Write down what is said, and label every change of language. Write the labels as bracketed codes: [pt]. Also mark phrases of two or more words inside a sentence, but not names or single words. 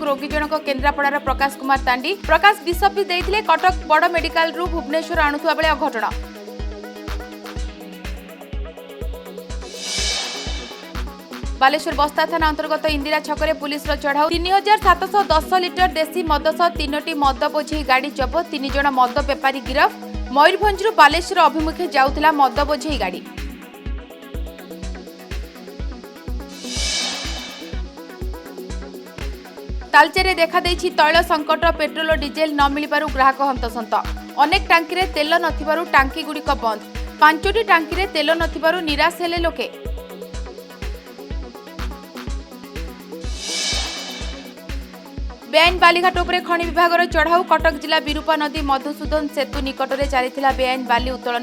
[or] ରୋଗୀ ଜଣକ କେନ୍ଦ୍ରାପଡ଼ାର ପ୍ରକାଶ କୁମାର ତାଣ୍ଡି। ପ୍ରକାଶ ବିଷ ଦେଇଥିଲେ କଟକ ବଡ଼ ମେଡିକାଲ ରୁ ଭୁବନେଶ୍ୱର ଆଣୁଥିବା ବେଳେ ଅଘଟଣ। ବାଲେଶ୍ୱର ବସ୍ତା ଥାନା ଅନ୍ତର୍ଗତ ଇନ୍ଦିରା ଛକରେ ପୁଲିସ ଚଢ଼ାଉ। 3710 ଲିଟର ଦେଶୀ ମଦ ସହ 3ଟି ମଦ ବୋଝେଇ ଗାଡ଼ି ଜବତ। 3 ଜଣ ମଦ ବେପାରୀ ଗିରଫ। ମୟୂରଭଞ୍ଜରୁ ବାଲେଶ୍ୱର ଅଭିମୁଖେ ଯାଉଥିଲା ମଦ ବୋଝେଇ ଗାଡ଼ି। ତାଳଚେରେ ଦେଖା ଦେଇଛି ତୈଳ ସଙ୍କଟ। ପେଟ୍ରୋଲ ଓ ଡିଜେଲ ନ ମିଳିବାରୁ ଗ୍ରାହକ ହନ୍ତସନ୍ତ। ଅନେକ ଟାଙ୍କି ରେ ତେଲ ନଥିବାରୁ ଟାଙ୍କି ଗୁଡ଼ିକ ବନ୍ଦ। 5ଟି ଟାଙ୍କି ରେ ତେଲ ନଥିବାରୁ ନିରାଶ ହେଲେ ଲୋକେ। ବେଆଇନ ବାଲିଘାଟ ଉପରେ ଖଣି ବିଭାଗର ଚଢ଼ାଉ। କଟକ ଜିଲ୍ଲା ବିରୂପା ନଦୀ ମଧୁସୂଦନ ସେତୁ ନିକଟ ରେ ଚାଲି ବେଆଇନ ବାଲି ଉତ୍ତୋଳନ।